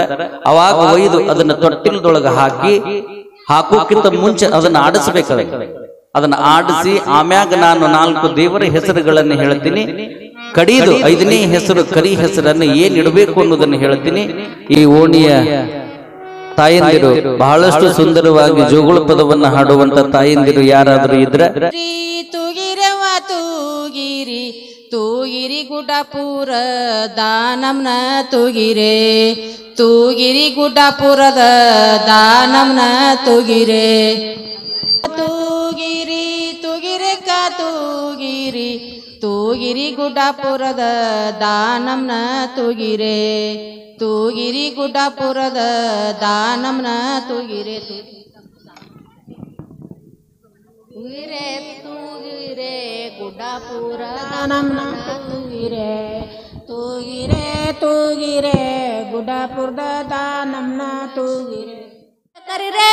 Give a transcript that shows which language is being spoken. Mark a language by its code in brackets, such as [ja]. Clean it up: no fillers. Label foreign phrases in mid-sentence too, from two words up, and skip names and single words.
[kn] ಅವಾಗ ಒಯ್ದು ಅದನ್ನ ತೊಟ್ಟಿಲದೊಳಗೆ ಹಾಕೋಕ್ಕಿಂತ ಮುಂಚೆ ಅದನ್ನ ಆಡಿಸಬೇಕಾದ್ರೆ ಅದನ್ನ ಆಡಿಸಿ ಆಮ್ಯಾಗ ನಾನು 4 ದೇವರ ಹೆಸರುಗಳನ್ನು ಹೇಳ್ತೀನಿ. ಕಡಿದು 5ನೇ ಹೆಸರು ಕರಿ ಹೆಸರನ್ನು ಏನ್ ಇಡಬೇಕು ಅನ್ನೋದನ್ನು ಹೇಳ್ತೀನಿ. ಈ ಓಣಿಯ ತಾಯಂದಿರು ಬಹಳಷ್ಟು ಸುಂದರವಾಗಿ ಜೋಗುಳ ಪದವನ್ನು ಹಾಡುವಂತ ತಾಯಂದಿರು ಯಾರಾದರೂ ಇದ್ರೆ ತೂಗಿರಿ ಗುಡ್ಡಪುರ ದಾನಂನ ತೂಗಿರಿ ಗುಡ್ಡಪುರದ ದಾನಂನ ತೂಗಿರೆ ತೂಗಿರಿ ಗುಡ್ಡಪುರದ ದಾನಂನ ತೂಗಿರಿ ಗುಡ್ಡಪುರದ ದಾನಂನ ತೂಗಿರೆ ಗುಡ್ಡಪುರ ದಾನಂನ ತೂಗಿರೆ ಗುಡ್ಡಪುರದ ದಾನಂನ ತೂಗಿರೆ ಕರಿರೆ